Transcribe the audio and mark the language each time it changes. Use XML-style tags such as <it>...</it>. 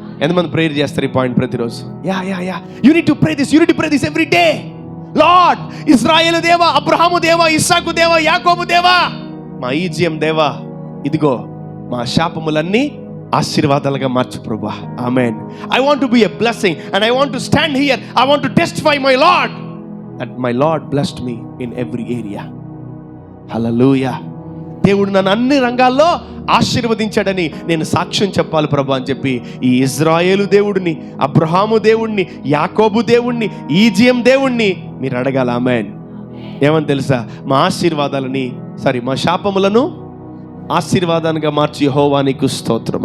<te>ఎంతమంది ప్రేయర్ చేస్తారు ఈ పాయింట్ ప్రతిరోజు?</te> <en>Yeah yeah yeah you need to pray this, you need to pray this every day.</en> <te>Lord, ఇశ్రాయేలు దేవా, అబ్రహాము దేవా, ఇస్సాకు దేవా, యాకోబు దేవా, మా ఈజియం దేవా, ఇదిగో మా శాపములన్నీ ఆశీర్వాదాలుగా మార్చు ప్రభువా. ఆమేన్.</te> <en>I want to be a blessing and I want to stand here. I want to testify my Lord that my Lord blessed me in every area. హల్లెలూయా.</en> <te>దేవుడు నన్ను అన్ని రంగాల్లో ఆశీర్వదించాడని నేను సాక్ష్యం చెప్పాలి ప్రభు అని చెప్పి ఈ ఇజ్రాయేలు దేవుడిని, అబ్రహాము దేవుణ్ణి, యాకోబు దేవుణ్ణి, ఈజియం దేవుణ్ణి మీరు అడగాల. ఆమేన్. ఏమని తెలుసా? మా శాపములను ఆశీర్వాదాలుగా మార్చి యెహోవా నీకు స్తోత్రం.</te>